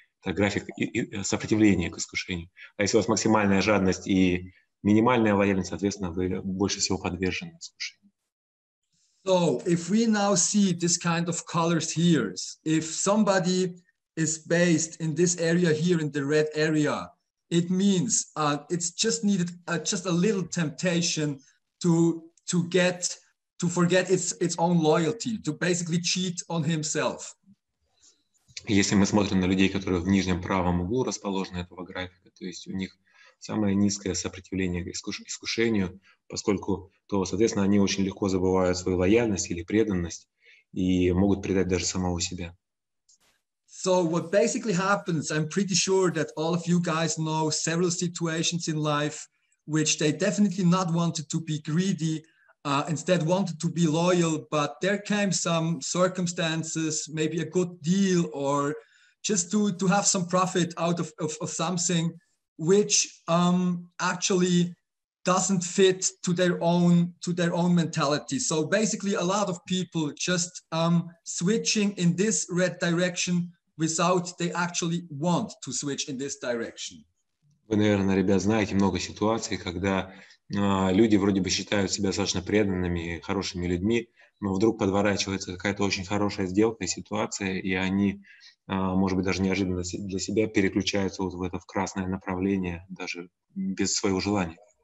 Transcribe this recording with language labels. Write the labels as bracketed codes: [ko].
[ru] Это график сопротивления к искушению. А если у вас максимальная жадность и минимальная лояльность, соответственно, вы больше всего подвержены искушению. [en] So if we now see this kind of colors here, if somebody is based in this area here in the red area, it means it's just needed just a little temptation to forget its own loyalty, to basically cheat on himself. [ru] Если мы смотрим на людей, которые в нижнем правом углу расположены этого графика, то есть у них самое низкое сопротивление к искушению, поскольку, то, соответственно, они очень легко забывают свою лояльность или преданность и могут предать даже самого себя. [en] So what basically happens, I'm pretty sure that all of you guys know several situations in life which they definitely not wanted to be greedy, instead wanted to be loyal, but there came some circumstances, maybe a good deal, or just to have some profit out of something which actually doesn't fit to their own mentality. So basically a lot of people just switching in this red direction without they actually want to switch in this direction. [ru] Вы, наверное, ребят, знаете много ситуаций, когда люди вроде бы считают себя достаточно преданными, хорошими людьми, но вдруг подворачивается какая-то очень хорошая сделка и ситуация, и они, может быть, даже неожиданно для себя переключаются вот в это в красное направление, даже без своего желания.